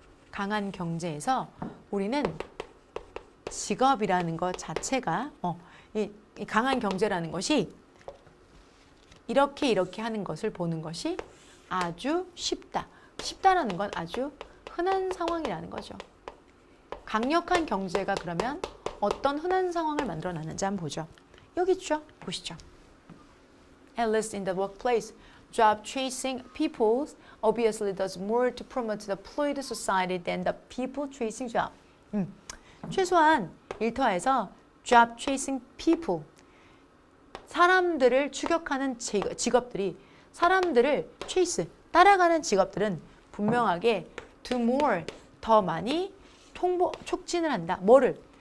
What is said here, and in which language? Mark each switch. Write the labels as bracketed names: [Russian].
[Korean] 강한 경제에서 우리는 직업이라는 것 자체가 이 강한 경제라는 것이 이렇게 하는 것을 보는 것이 아주 쉽다. 쉽다라는 건 아주 흔한 상황이라는 거죠. 강력한 경제가 그러면 어떤 흔한 상황을 만들어놨는지 한번 보죠. 여기 있죠? 보시죠. [English] At least in the workplace, job chasing people obviously does more to promote the fluid society than the people chasing job. [Korean] 최소한 일터에서 [English] job chasing people, [Korean] 사람들을 추격하는 직업들이 사람들을 chase, 따라가는 직업들은 분명하게 [English] do more, [Korean] 더 많이 촉진을 한다. 뭐를?